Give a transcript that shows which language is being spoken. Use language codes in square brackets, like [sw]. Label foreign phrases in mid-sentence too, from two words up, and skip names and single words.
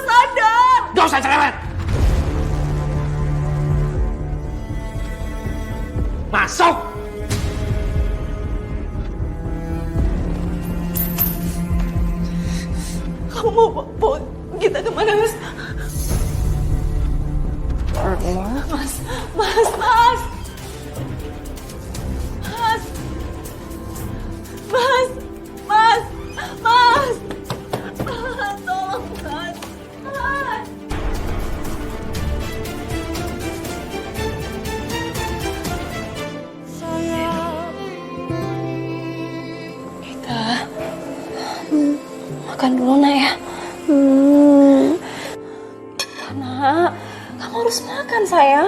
[id] Sadar. Gak usah cerewet. Masuk. Kamu mau bawa kita kemana, Mas? Mas, Mas, Mas. Mas. Mas, Mas, Mas. Mas, tolong, Mas. Mas. Sayang. Kita makan dulu, Nak, ya. Nak, kamu harus makan, sayang.